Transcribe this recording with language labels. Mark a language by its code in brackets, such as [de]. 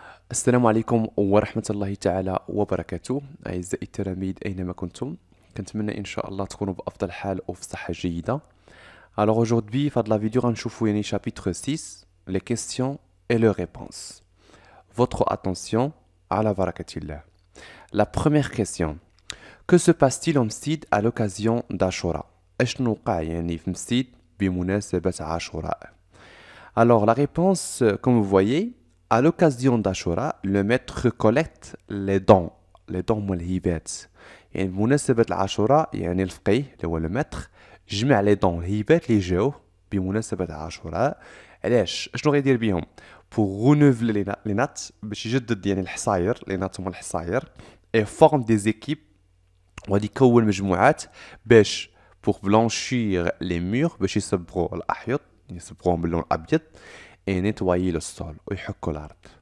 [ar] السلام عليكم ورحمة الله تعالى وبركاته. أعزائي التلاميذ أينما كنتم، كنتمنى إن شاء الله تكونوا بأفضل حال وفي صحة جيدة. [fr] Alors aujourd'hui, في هاد la vidéo غنشوفو يعني chapitre 6 les questions et leurs réponses. Votre attention على بركة الله. La première question. Que se passe-t-il au Msid à l'occasion d'Ashura؟ أشنو وقع يعني في Msid بمناسبة عاشوراء؟ Alors la réponse, comme vous voyez, à l'occasion d'Ashura, le maître collecte les dons والهبات. [ar] يعني بمناسبة العاشوراء يعني الفقيه اللي هو المتر جمع لي دون الهبات اللي جاوه بمناسبة عاشوراء. علاش اشنو غيدير بيهم؟ pour renouveler les nattes باش يجدد يعني الحصاير لي نات هما الحصاير et forme des équipes وغادي يكون مجموعات باش pour blanchir les murs باش يصبغوا الأحيط يصبغوهم باللون الأبيض et nettoyer le sol ويحكوا الأرض.